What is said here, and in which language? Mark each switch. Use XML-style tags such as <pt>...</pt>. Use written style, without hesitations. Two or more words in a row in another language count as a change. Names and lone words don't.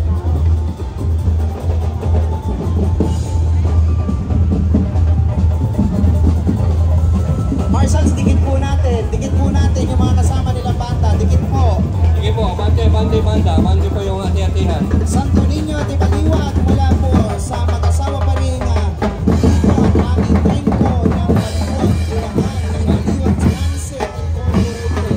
<tl>Marshals, dikit po natin yung mga kasama nilang banda, dikit po. Sige po, banda po yung hati-hatihan. Santo Niño de Baliwag mula po sa mag-asawa pa rin Tito at Ami Tempo ng Baliwag, Bulacan, ng Baliwag Transit Incorporated.</tl>